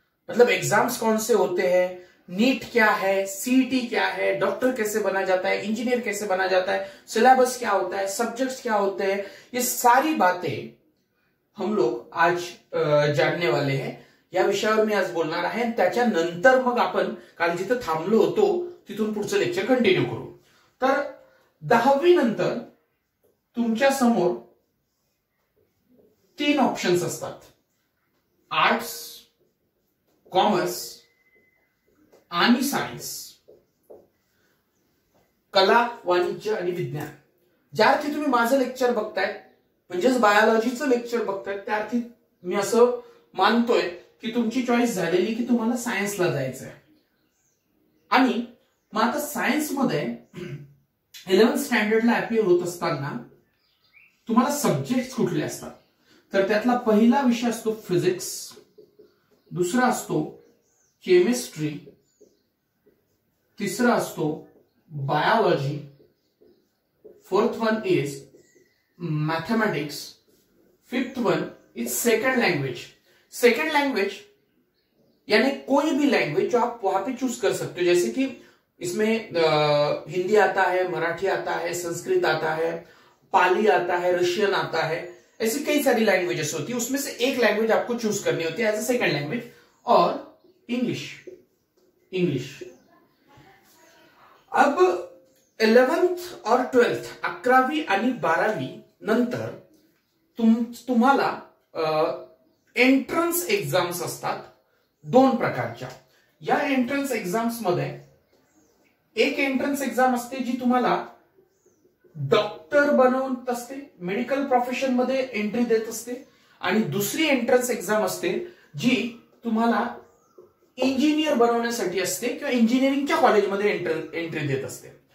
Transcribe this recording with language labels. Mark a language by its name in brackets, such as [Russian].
[Hindi] मतलब एग्जाम्स कौन से होते हैं, नीट क्या है, सीईटी क्या है, डॉक्टर कैसे बना जाता है, इंजीनियर कैसे बना जाता है, सिलेबस क्या होता है, सब्जेक्ट्स क्या होते हैं, ये सारी बातें हम लोग आज जानने वाले हैं। [Marathi] या विषयावर मी आज बोलणार आहे। त्याच्यानंतर मग आपण काल जिथे थांबलो होतो तिथून पुढचं लेक्चर कंटिन्यू करू। तर 10वी नंतर तुमच्या समोर 3 ऑप्शन्स असतात, आर्ट्स, कॉमर्स आणि सायन्स, कला, वाणिज्य आणि विज्ञान। ज्या अर्थी तुम्ही माझं लेक्चर बघताय म्हणजेच बायोलॉजीचं लेक्चर बघताय, त्या अर्थी मी असं मानतोय की तुमची चॉईस झालेली की तुम्हाला सायन्सला जायचंय। आणि मग आता सायन्स मध्ये 11th स्टँडर्डला अपियर होत असताना तुम्हाला सब्जेक्ट्स कुठले असतात, तर त्यातला पहिला विषय असतो फिजिक्स, दूसरा असतो केमिस्ट्री, तिसरा असतो biology, [English] Fourth one is mathematics, fifth one is second language. [Hindi] Second language यानी कोई भी लैंग्वेज जो आप वहां पे चूज कर सकते हो, जैसे कि इसमें हिंदी आता है, मराठी आता है, संस्कृत आता है, पाली आता है, रशियन आता है, ऐसी कई सारी लैंग्वेजेस होती है। उसमें से एक लैंग्वेज आपको चूज करनी होती है [English] as a second language, [Hindi] और इंग्लिश। अब 11th और 12th [Marathi] 11वी आणि 12वी नंतर तुम्हाला एंट्रन्स एग्जाम्स असतात 2 प्रकारच्या। या एंट्रन्स एग्जाम्स मध्ये एक एंट्रन्स एग्जाम असते जी तुम्हाला डॉक्टर बनवत असते, मेडिकल प्रोफेशन मध्ये एंट्री देत असते, आणि दुसरी एंट्रन्स एग्जाम असते जी तुम्हाला इंजिनियर बनवण्यासाठी असते किंवा इंजिनिअरिंगच्या कॉलेजमध्ये एंट्री देत असते।